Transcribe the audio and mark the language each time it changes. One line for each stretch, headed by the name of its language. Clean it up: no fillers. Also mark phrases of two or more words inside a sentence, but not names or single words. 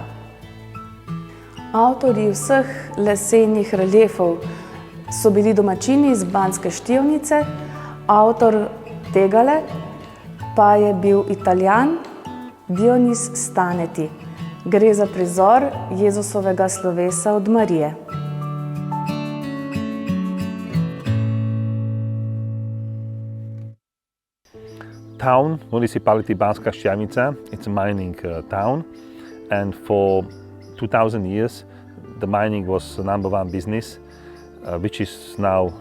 Slovenian: Avtorji vseh lesenih reliefov so bili domačini iz Banske Štiavnice, avtor tegale pa je bil Italijan Dionis Staneti. Gre za prizor Jezusovega slovesa od Marije.
English: Town, municipality Banska Štiavnica, it's a mining town, and for 2000 years the mining was the #1 business, which is now the past.